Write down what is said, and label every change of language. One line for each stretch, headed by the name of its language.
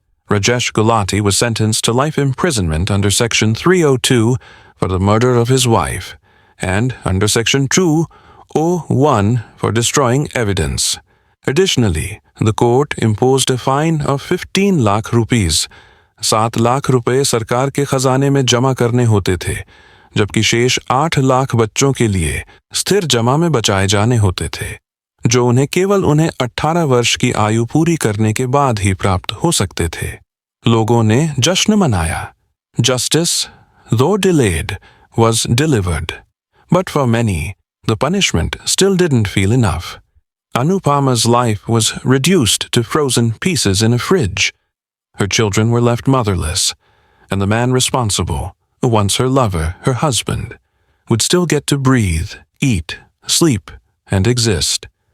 English: Rajesh Gulati was sentenced to life imprisonment under Section 302 for the murder of his wife, and under Section 201 for destroying evidence. Additionally, the court imposed a fine of 15 lakh rupees.
Hindi: 7 lakh रुपए सरकार के खजाने में जमा करने होते थे, जबकि शेष 8 लाख बच्चों के लिए स्थिर जमा में बचाए जाने होते थे, जो उन्हें केवल 18 वर्ष की आयु पूरी करने के बाद ही प्राप्त हो सकते थे। लोगों ने जश्न मनाया।
English: Justice, though delayed, was delivered. But for many, the punishment still didn't feel enough. Anupama's life was reduced to frozen pieces in a fridge. Her children were left motherless, and the man responsible, once her lover, her husband, would still get to breathe, eat, sleep, and exist.